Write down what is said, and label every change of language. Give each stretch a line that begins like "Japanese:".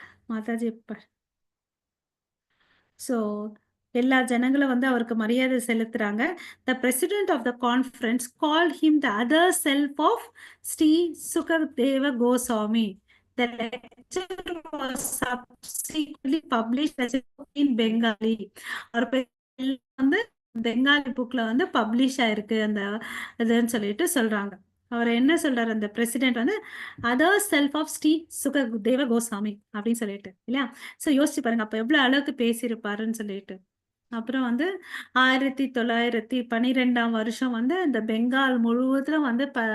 Tamil: Mataji so எல்லா ஜனங்களும் வந்து அவருக்கு மரியாதை செலுத்துறாங்க.
English: The president of the conference call him the other self of Shri Sukhadeva Goswami. The lecture was subsequently published as a book in Bengali.
Tamil: அவர் வந்து பெங்காலி புக்ல வந்து பப்ளிஷ் ஆயிருக்கு அந்த இதுன்னு சொல்லிட்டு சொல்றாங்க. அவர் என்ன சொல்றாரு அந்த பிரசிடென்ட் வந்து
English: other self of
Tamil: Sri Sukadeva Goswami அப்படின்னு சொல்லிட்டு இல்லையா? ஸோ யோசிச்சு பாருங்க அப்ப எவ்வளவு அளவுக்கு பேசியிருப்பாருன்னு சொல்லிட்டு. அப்புறம் வந்து 1912 வருஷம் வந்து இந்த பெங்கால் முழுவதும் வந்து